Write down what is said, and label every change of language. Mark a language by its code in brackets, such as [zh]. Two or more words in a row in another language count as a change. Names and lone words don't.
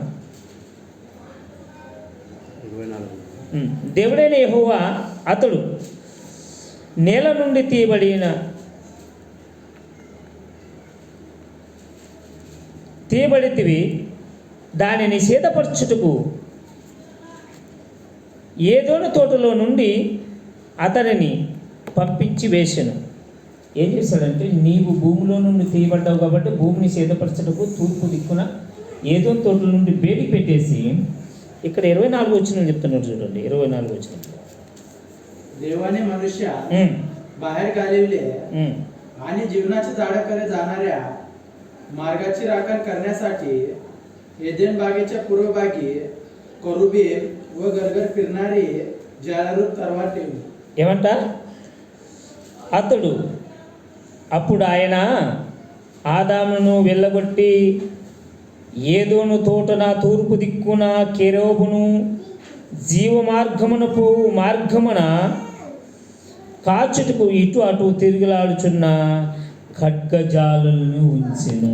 [te] దేవుడైన యెహోవా అతడు నేల నుండి తీయబడితివి దానిని సేదపరచుటకు ఏదోను తోటలో నుండి అతడిని పంపించి వేసెను. ఏం చేశాడంటే, నీవు భూమిలో నుండి తీయబడ్డావు కాబట్టి భూమిని సేదపరచటకు తూర్పు దిక్కున ఏదో తోటల నుండి బేడి పెట్టేసి, ఇక్కడ 24 వచనం చెప్తున్నాడు చూడండి. 24 వచనం. [mr] देवाने मनुष्य बाहेर घालविले आणि जीवनाच्या झाडाकडे जाणाऱ्या मार्गाची राखण करण्यासाठी एदेन बागेच्या पूर्व भागी करुबीम व गरगर फिरणारी जाळरूप तरवार ठेवली. [te] ఏమంట? అప్పుడు ఆయన ఆదామును వెళ్ళగొట్టి ఏదోను తోటన తూర్పు దిక్కున కెరూబును జీవ మార్గమున పోవు మార్గమున కాచుటకు ఇటు అటు తిరుగులాడుచున్న ఖడ్గజాలను ఉంచెను.